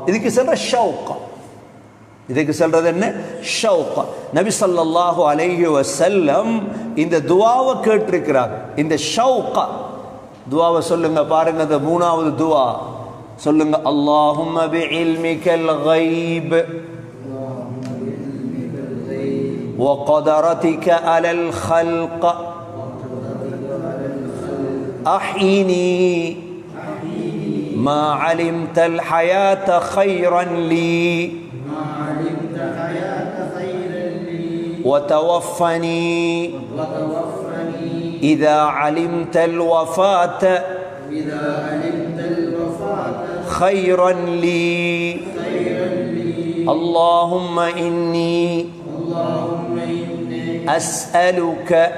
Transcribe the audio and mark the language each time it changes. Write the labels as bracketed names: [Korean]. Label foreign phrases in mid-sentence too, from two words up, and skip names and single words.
[Tamil] இதுக்கு சொல்ற ஷவுகா. இதுக்கு சொல்றது என்ன? ஷவுகா. நபி [Arabic] صلى الله عليه وسلم [Tamil] இந்த துஆவை கேட்டிருக்கிறார். இந்த ஷவுகா துஆவை சொல்லுங்க பாருங்க. இந்த 3வது துஆ சொல்லுங்க. [Arabic] اللهم بعلمك الغيب وقدرتك على الخلق أحيني ما علمت الحياة خيرا لي وتوفني إذا علمت الوفاة خيرا لي اللهم إني أسألك